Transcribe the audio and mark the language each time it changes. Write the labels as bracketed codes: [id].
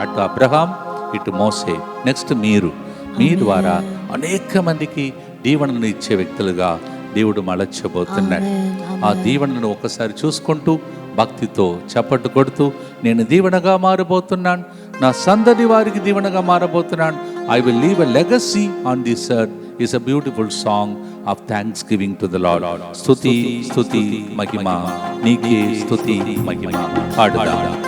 [te] అటు అబ్రహాం, ఇటు మోసే, నెక్స్ట్ మీ ద్వారా అనేక మందికి దీవెనలను ఇచ్చే వ్యక్తులుగా దేవుడు మలచబోతున్నాడు. ఆ దీవెనలను ఒకసారి చూసుకుంటూ భక్తితో చప్పట్లు కొడుతూ నేను దీవెనగా మారబోతున్నాను, నా సందడి వారికి దీవెనగా మారబోతున్నాను. [en] I will leave a legacy on this earth is a beautiful song of thanksgiving to the Lord. [te] స్తుతి స్తుతి మహిమ నీకే, స్తుతి మహిమ పాడుదాం.